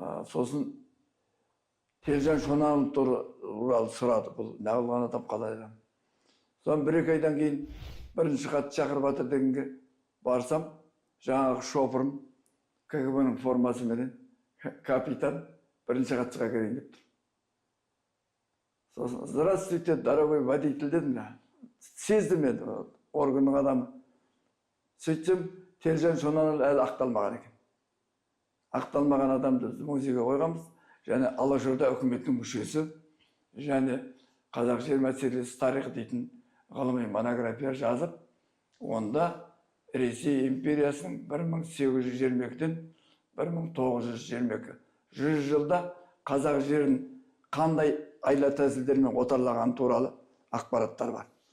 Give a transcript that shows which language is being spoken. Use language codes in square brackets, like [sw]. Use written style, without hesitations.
[kk] Сосын Телжан Шонанов туралы сұрады, бұл нағылған адам қалай адам. Соны 1-2 айдан кейін бірінші хат шақырып атыр дегенге барсам, жаңағы шофырым КГБ-ның формасы менен капитан бірінші хатшыға келейін деп тұр. Сосын, [ru] здравствуйте, дорогой водитель [kk] дедім. Сездім мен органның адамы. Сөйтсем, Телжан Шонанов әлі ақталмаған екен. Ақталмаған адамды музейге қойғанбыз. Және Алашорда үкіметінің мүшесі, және қазақ жер мәселесі тарихы дейтін ғылыми монография жазып, онда Ресей империясының 1822-ден 1922 100 жылда қазақ жерін қандай айла тәсілдермен отарлаған туралы ақпараттар бар.